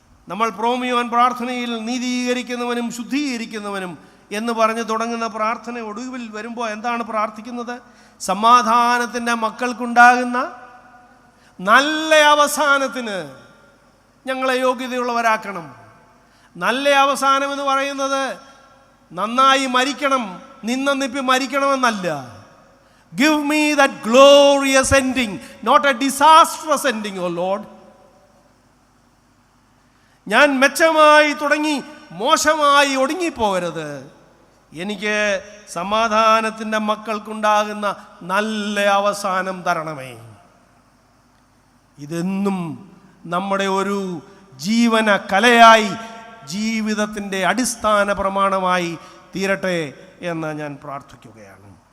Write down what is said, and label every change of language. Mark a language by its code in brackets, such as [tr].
[ml] നമ്മൾ പ്രോമിയോൻ പ്രാർത്ഥനയിൽ നീതീകരിക്കുന്നവനും ശുദ്ധീകരിക്കുന്നവനും എന്ന് പറഞ്ഞ് തുടങ്ങുന്ന പ്രാർത്ഥന ഒടുവിൽ വരുമ്പോൾ എന്താണ് പ്രാർത്ഥിക്കുന്നത്? സമാധാനത്തിൻ്റെ മക്കൾക്കുണ്ടാകുന്ന നല്ല അവസാനത്തിന് ഞങ്ങളെ യോഗ്യതയുള്ളവരാക്കണം. നല്ല അവസാനം എന്ന് പറയുന്നത് നന്നായി മരിക്കണം, നിന്നന്നിപ്പി മരിക്കണമെന്നല്ല. [en] Give me that glorious ending, not a disastrous ending, O Lord. [ml] ഞാൻ മെച്ചമായി തുടങ്ങി മോശമായി ഒടുങ്ങിപ്പോകരുത്. എനിക്ക് സമാധാനത്തിൻ്റെ മക്കൾക്കുണ്ടാകുന്ന നല്ല അവസാനം തരണമേ. ഇതെന്നും നമ്മുടെ ഒരു ജീവന കലയായി, ജീവിതത്തിൻ്റെ അടിസ്ഥാന പ്രമാണമായി തീരട്ടെ എന്ന് ഞാൻ പ്രാർത്ഥിക്കുകയാണ്.